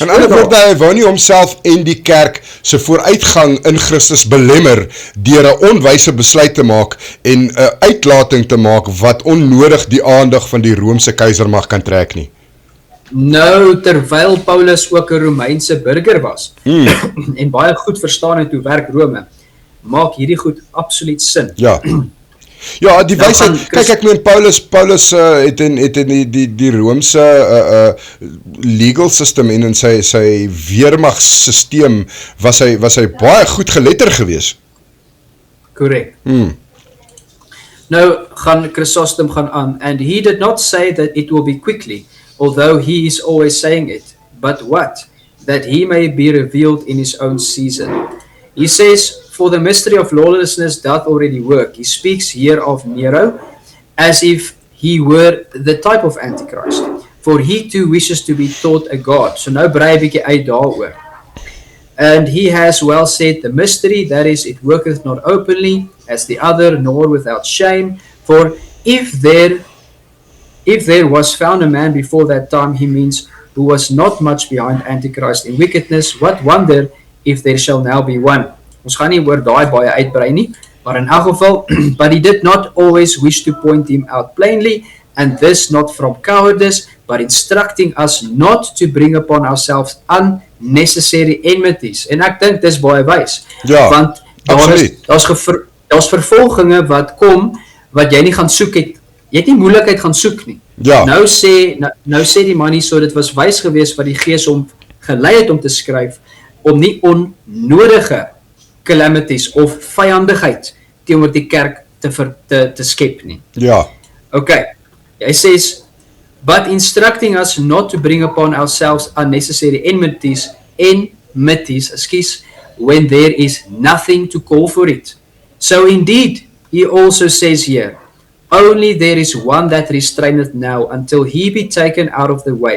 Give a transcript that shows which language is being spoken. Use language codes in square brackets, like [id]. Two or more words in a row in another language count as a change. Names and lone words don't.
[af] In ander woorde, hy wou nie homself en die kerk se vooruitgang in Christus belemmer deur 'n onwyse besluit te maak en 'n uitlating te maak wat onnodig die aandag van die Romeinse keisermag kan trek nie. Nou, terwyl Paulus ook 'n Romeinse burger was en baie goed verstaan het hoe werk Rome, maak hierdie goed absoluut sin. Ja, die wysheid, kyk ek meen Paulus het in die Romeinse [en] legal system [af] en in sy weermagsysteem was hy baie goed geletter gewees. Korrek. Nou gaan Chrysostom gaan aan, [en] and he did not say that it will be quickly, although he is always saying it, but what? That he may be revealed in his own season. He says, for the mystery of lawlessness doth already work. He speaks here of Nero as if he were the type of Antichrist, for he too wishes to be taught a God. [af] So nou brei 'n bietjie uit daaroor. [en] And he has well said the mystery, that is, it worketh not openly as the other, nor without shame. For if there was found a man before that time, he means, who was not much behind Antichrist in wickedness, what wonder if there shall now be one. [af] Ons gaan nie oor daai baie uitbrei nie, maar in elk geval, [en] but he did not always wish to point him out plainly, and this not from cowardice, but instructing us not to bring upon ourselves unnecessary enmities. [af] En ek dink dis baie wys, want daar's vervolginge wat kom, wat jy nie gaan soek het, jy het nie moeilikheid gaan soek nie. Nou sê die man nie so, dit was wys gewees wat die Gees hom gelei het om te skryf, om nie onnodige calamities of vyandigheid teenoor die kerk te skep nie. [en] Okay, hy says, but instructing us not to bring upon ourselves unnecessary enmities, when there is nothing to call for it. So indeed, he also says here, only there is one that restraineth now until he be taken out of the way.